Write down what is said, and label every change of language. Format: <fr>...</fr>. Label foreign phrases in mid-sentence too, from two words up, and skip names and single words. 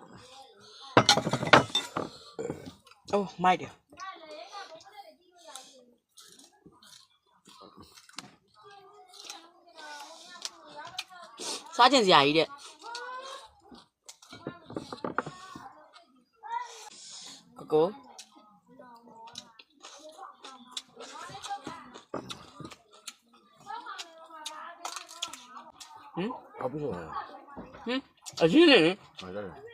<my>အိုးမိုက်တယ်စားကျင်စရာကြီးတဲ့ကိုဟမ်</my> <zh>他不说了，</zh> <my>ဟမ်အရင်လေ</my> <zh>哪个人？</zh>